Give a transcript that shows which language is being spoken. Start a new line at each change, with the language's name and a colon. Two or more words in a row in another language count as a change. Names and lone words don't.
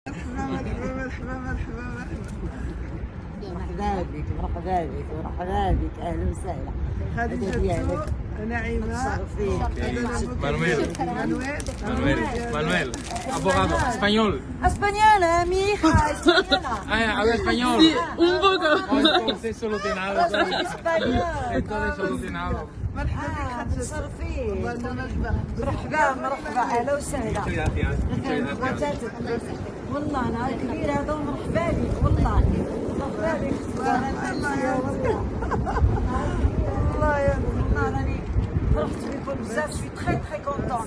Arabic: مرحبا بك مرحبا بك مرحبا بك، اهلا وسهلا. خديجة نعيمة
Spanish: Manuel, abogado, español. Española, mi hija, española. Habla español. Sí, un poco. Entonces solucionado. Entonces solucionado.
Arabic: مرحبا بك خديجة. تشرفين. مرحبا مرحبا اهلا وسهلا. والله انا كبير هذا، مرحبا بك والله. مرحبا بك. والله يا والله راني فرحت بكم بزاف، شوي تخي تخي كونتون.